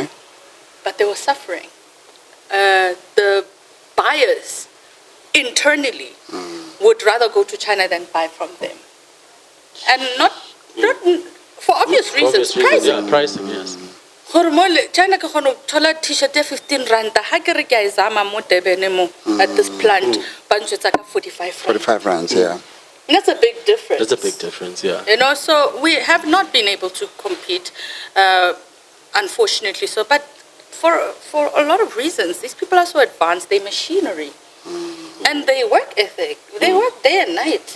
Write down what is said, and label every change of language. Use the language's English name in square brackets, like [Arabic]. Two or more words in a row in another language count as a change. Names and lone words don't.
[English] But they were suffering. The buyers internally would rather go to China than buy from them. And not for obvious reasons. Pricing. Yeah, pricing, yes. [Southern Sotho] China ke kgona go thola t-shirt ya 15 rand ha ke re ke a e zama mo Durban mo [English] at this plant [Southern Sotho] ba ntjwetsa ka 45 [English] rands, yeah. And that's a big difference. That's a big difference, yeah. So we have not been able to compete, unfortunately. So, but for a lot of reasons, these people are so advanced. They machinery. And they work ethic. They work day and night.